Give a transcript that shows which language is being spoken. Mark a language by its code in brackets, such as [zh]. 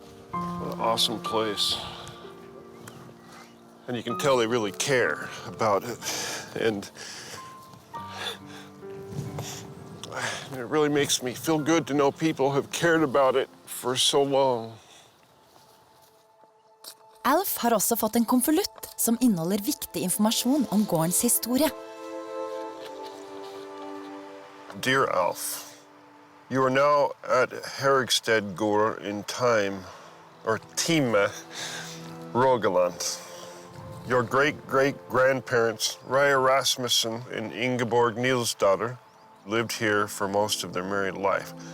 [en] What an awesome place. And you can tell they really care about it. And it really makes me feel good to know people have cared about it for so long. [no] Alf har også fått en konvolutt som inneholder viktig informasjon om gårdens historie. [en] Dear Alf, you are now at Hervikstad gård in time, or Time, Rogaland. Your great-great-grandparents, Raya Rasmussen and Ingeborg Nilsdatter, lived here for most of their married life.